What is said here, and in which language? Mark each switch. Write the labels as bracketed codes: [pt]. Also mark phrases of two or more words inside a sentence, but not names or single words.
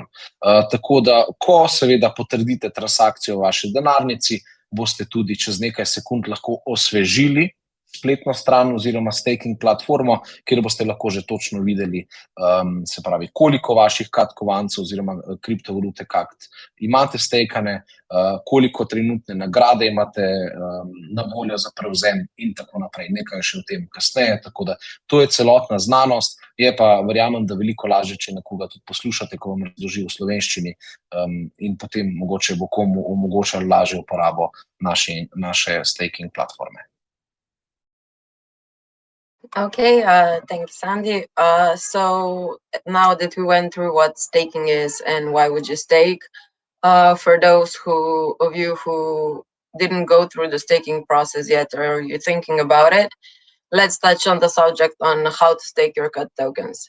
[sl] Tako da, ko seveda potrdite transakcijo v vaši denarnici, boste tudi čez nekaj sekund lahko osvežili spletno stran oziroma staking platformo, kjer boste lahko že točno videli, se pravi, koliko vaših kad kovancev oziroma kriptovalute KAKT imate stakane, koliko trenutne nagrade imate na voljo za prevzem in tako naprej. Nekaj še o tem kasneje, tako da to je celotna znanost, je pa, verjamem, da veliko lažje, če nekoga tudi poslušate, ko vam razloži v slovenščini, in potem mogoče bo komu omogočalo lažjo uporabo naše staking platforme. [en] Okay, thank you, Sandy. So now that we went through what staking is and why would you stake, for those of you who didn't go through the staking process yet or you're thinking about it, let's touch on the subject on how to stake your CUT tokens.